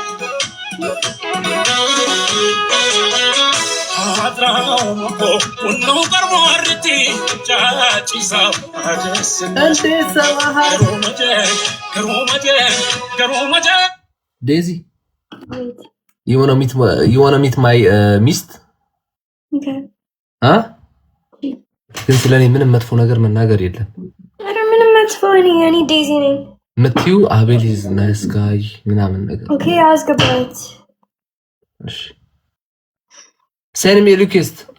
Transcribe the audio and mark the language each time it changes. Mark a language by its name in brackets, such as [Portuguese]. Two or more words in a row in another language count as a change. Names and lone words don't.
[English] Daisy, you wanna meet my ሚስት? Okay. [Amharic] ግን ስለኔ ምንም መጥፎ ነገር መናገር የለም። ምንም መጥፎ እኔ ዴዚ ነኝ። ምትዩ አቤል [English] is nice guy [Amharic] ምናምን ነገር Okay, አስገባት። [English] እሺ send me a request.